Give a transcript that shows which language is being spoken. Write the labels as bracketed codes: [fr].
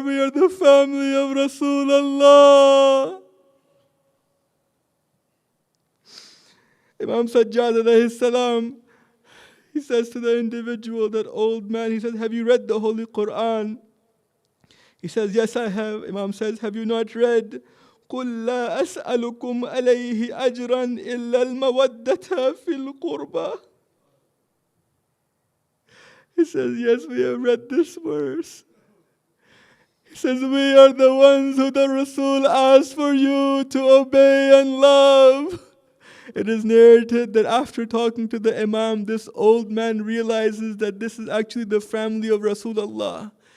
[en] We are the family of Rasulullah. Imam Sajjad alayhi salam, he says to the individual, that old man, he says, have you read the Holy Quran? He says, yes, I have. Imam says, have you not read [ar] قل لا أسألكم عليه أجرا إلا المودة في القربى. [en] He says, yes, we have read this verse. He says, we are the ones who the Rasul asked for you to obey and love. It is narrated that after talking to the Imam, this old man realizes that this is actually the family of Rasulullah.